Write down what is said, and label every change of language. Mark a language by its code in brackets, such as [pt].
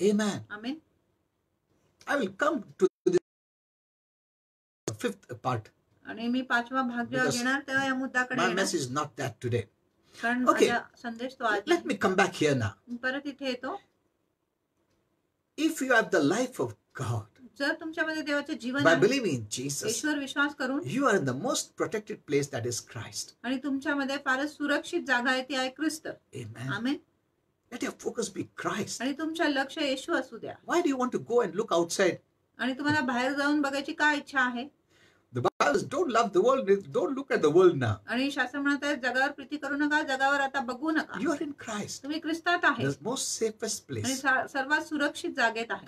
[en] Amen. [mr] Amen. [en] I will come to the fifth part. [mr] आणि मी पाचवा भाग जेव्हा [en] Because [mr] घेणार तेव्हा या मुद्द्याकडे [en] My [mr] येणार. [en] message is not that today. [mr] कारण [en] Okay. [mr] माझा संदेश तो आज [en] Let me come back here now. [mr] नाही. परत इथे येतो. [en] If you have the life of God [mr] जर तुमच्यामध्ये देवाचे जीवन [en] by [mr] आहे, [en] believing in Jesus, [mr] ईश्वर विश्वास करून [en] you are in the most protected place, that is Christ. [mr] आणि तुमच्यामध्ये फारच सुरक्षित जागा आहे ती आहे ख्रिस्त. [en] Amen. [mr] Amen. [en] Let your focus be Christ. [mr] आणि तुमचं लक्ष येशू असू द्या. [en] Why do you want to go and look outside? [mr] आणि तुम्हाला बाहेर जाऊन बघायची काय इच्छा आहे. [en] The Bible says, don't love the world, don't look at the world now. [mr] आणि शास्त्र म्हणत आहे जगावर प्रीती करू नका, जगावर आता बघू नका. [en] You are in Christ, [mr] तुम्ही ख्रिस्तात आहे [en] the most safest [mr] आणि [en] place, [mr] सर्वात सुरक्षित जागेत आहे.